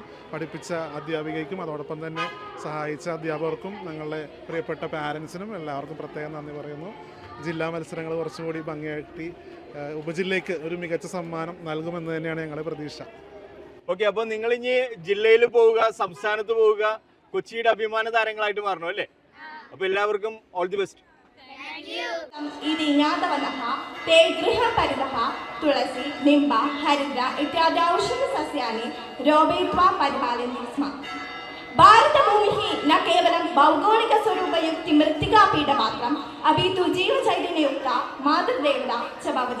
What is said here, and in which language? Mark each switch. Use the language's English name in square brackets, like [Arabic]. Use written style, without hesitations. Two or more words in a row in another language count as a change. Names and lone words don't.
[Malayalam] പഠിപ്പിച്ച അധ്യാപികയ്ക്കും അതോടൊപ്പം തന്നെ സഹായിച്ച അധ്യാപകർക്കും ഞങ്ങളുടെ പ്രിയപ്പെട്ട പാരൻസിനും എല്ലാവർക്കും പ്രത്യേകം നന്ദി പറയുന്നു. ജില്ലാ മത്സരങ്ങൾ കുറച്ചുകൂടി ഭംഗിയാക്കി ഉപജില്ലയ്ക്ക് ഒരു മികച്ച സമ്മാനം നൽകുമെന്ന് തന്നെയാണ് ഞങ്ങളുടെ പ്രതീക്ഷ. ഓക്കെ, അപ്പോൾ നിങ്ങൾ ഇനി ജില്ലയിൽ പോവുക, സംസ്ഥാനത്ത് പോവുക, കൊച്ചിയുടെ അഭിമാന താരങ്ങളായിട്ട് മാറണം അല്ലേ? അപ്പോൾ എല്ലാവർക്കും [English] all the best. [Sanskrit] इति ज्ञातवन्तः ते गृहपरितः तुलसी निम्ब हरिद्रा इत्यादि औषधसस्यानि रोपयित्वा परिपालयन्ति स्म. भारतभूमिः न केवलं भौगोलिकस्वरूपयुक्तिमृत्तिकापीठमात्रम् अपि तु जीवचैतन्ययुक्ता मातृदेवता च भवति.